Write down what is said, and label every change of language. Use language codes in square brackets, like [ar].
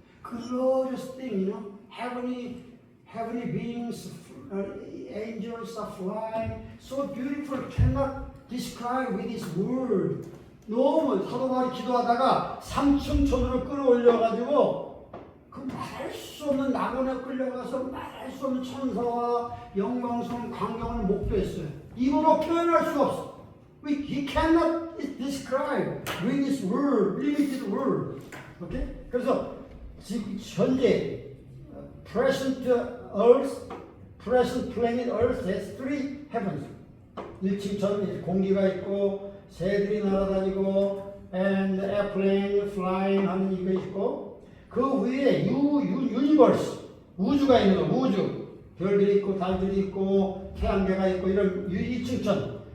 [en] Glorious thing, heavenly beings, angels are flying. So beautiful, cannot describe with his word. [ko] 너무 사도 바울이 기도하다가 삼층천으로 끌어올려가지고 그 말할 수 없는 낙원에 끌려가서 말할 수 없는 천사와 영광스러운 광경을 목도했어요. 입으로 표현할 수 없어. [en] He cannot describe with his word, limited word. Okay? [ko] 그래서 지금 현재 [en] present Earth, present planet Earth has three heavens. [ko] 1층처럼 공기가 있고 새들이 날아다니고 [en] and airplane flying [ko] 하는 이거 있고 그 위에 유니버스 우주가 있는 거 우주 별들이 있고 달들이 있고 태양계가 있고 이런 2층천.